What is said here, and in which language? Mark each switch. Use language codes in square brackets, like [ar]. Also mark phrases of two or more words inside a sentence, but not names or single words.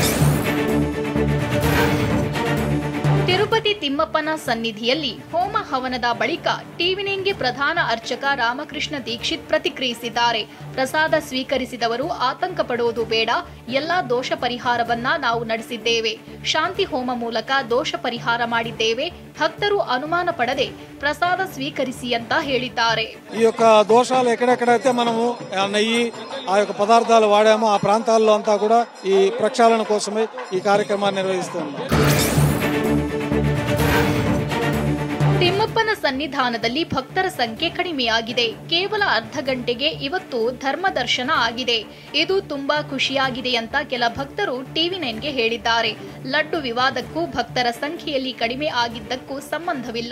[kn] ತಿರುಪತಿ ತಿಮ್ಮಪ್ಪನ ಸನ್ನಿಧಿಯಲ್ಲಿ ಹೋಮ ಹವನದ ಬಳಿಕ ಟಿವಿ9ಗೆ ಪ್ರಧಾನ ಅರ್ಚಕ ರಾಮಕೃಷ್ಣ ದೀಕ್ಷಿತ್ ಪ್ರತಿಕ್ರಿಯಿಸಿದ್ದಾರೆ. ಪ್ರಸಾದ ಸ್ವೀಕರಿಸಿದವರು ಆತಂಕ ಪಡುವುದು ಬೇಡ, ಎಲ್ಲಾ ದೋಷ ಪರಿಹಾರವನ್ನ ನಾವು ನಡೆಸಿದ್ದೇವೆ. ಶಾಂತಿ ಹೋಮ ಮೂಲಕ ದೋಷ ಪರಿಹಾರ ಮಾಡಿದ್ದೇವೆ. ಭಕ್ತರು ಅನುಮಾನ ಪಡದೇ ಪ್ರಸಾದ ಸ್ವೀಕರಿಸಿ ಅಂತ ಹೇಳಿದ್ದಾರೆ. [te] ఈ యొక్క దోషాలు ఎక్కడెక్కడైతే మనము నెయ్యి ఆ యొక్క పదార్థాలు వాడామో ఆ ప్రాంతాల్లో అంతా కూడా ఈ ప్రక్షాళన కోసమే ఈ కార్యక్రమాన్ని నిర్వహిస్తున్నాం. [kn] ತಿಮ್ಮಪ್ಪನ ಸನ್ನಿಧಾನದಲ್ಲಿ ಭಕ್ತರ ಸಂಖ್ಯೆ ಕಡಿಮೆಯಾಗಿದೆ. ಕೇವಲ ಅರ್ಧ ಗಂಟೆಗೆ ಇವತ್ತು ಧರ್ಮ ದರ್ಶನ ಆಗಿದೆ. ಇದು ತುಂಬಾ ಖುಷಿಯಾಗಿದೆ ಅಂತ ಕೆಲ ಭಕ್ತರು ಟಿವಿ9ಗೆ ಹೇಳಿದ್ದಾರೆ. ಲಡ್ಡು ವಿವಾದಕ್ಕೂ ಭಕ್ತರ ಸಂಖ್ಯೆಯಲ್ಲಿ ಕಡಿಮೆ ಆಗಿದ್ದಕ್ಕೂ ಸಂಬಂಧವಿಲ್ಲ.